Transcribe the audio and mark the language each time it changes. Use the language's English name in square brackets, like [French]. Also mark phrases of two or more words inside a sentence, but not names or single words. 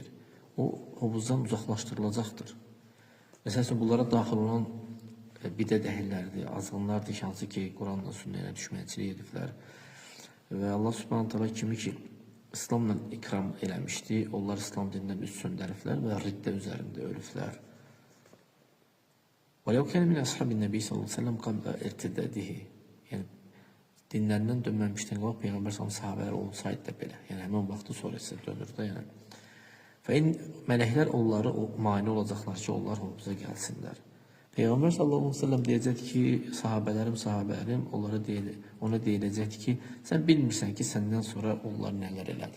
[Azerbaijani] O hovuzdan uzaqlaşdırılacaqdır. Məsələn, bunlara daxil olan bidə dəhillərdir, azğınlardır, hansı ki, Quranla, sünnəyə düşmənçilik ediblər. Və [Arabic] الله سبحانه تعالى [Azerbaijani] kimi ki, İslamla ikram eləmişdi, onlar İslam dinindən üst söndəriblər və riddə üzərində ölüblər. [Arabic] وَلَوْ كَانَ مِنْ أَصْحَابِ النَّبِيِّ صَلَّى اللّٰهُ عَلَيْهِ وَسَلَّمْ قَبْلَ اِرْتِدَادِهِ. [Azerbaijani] Yəni, dinlərindən dönməmişdən qabaq Peyğəmbər sahabələr olsaydı da belə, yəni həmin vaxtı sonra isə dönür də, yəni. Mələklər onları mane olacaqlar ki, onlar hovuza gəlsinlər. Peyğəmbər [Arabic] صلى الله عليه وسلم [Azerbaijani] deyəcək ki, sahabələrim, ona deyiləcək ki, sən bilmirsən ki, səndən sonra onlar nələr elədi.